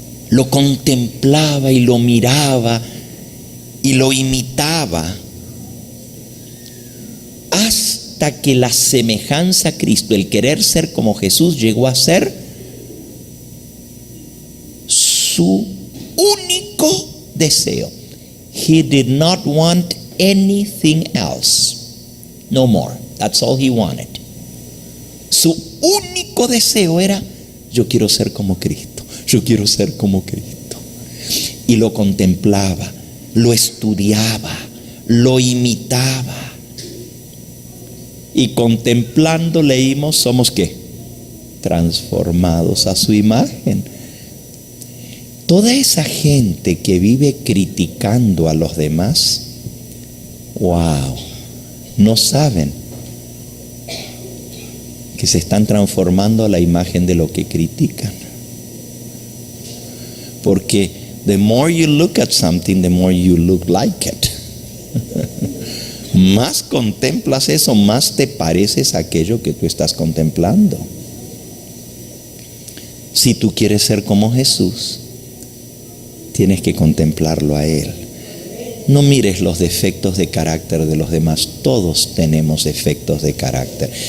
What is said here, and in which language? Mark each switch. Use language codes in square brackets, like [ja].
[es] Lo contemplaba y lo miraba y lo imitaba hasta que la semejanza a Cristo, el querer ser como Jesús, llegó a ser su único deseo. [en] He did not want anything else. No more. That's all he wanted. [es] Su único deseo era: yo quiero ser como Cristo. Yo quiero ser como Cristo. Y lo contemplaba, lo estudiaba, lo imitaba. Y contemplando leímos, somos ¿qué? Transformados a su imagen. Toda esa gente que vive criticando a los demás, wow, no saben que se están transformando a la imagen de lo que critican. Porque [en] the more you look at something, the more you look like it. [es] Más contemplas eso, más te pareces a aquello que tú estás contemplando. Si tú quieres ser como Jesús, tienes que contemplarlo a Él. No mires los defectos de carácter de los demás. Todos tenemos defectos de carácter.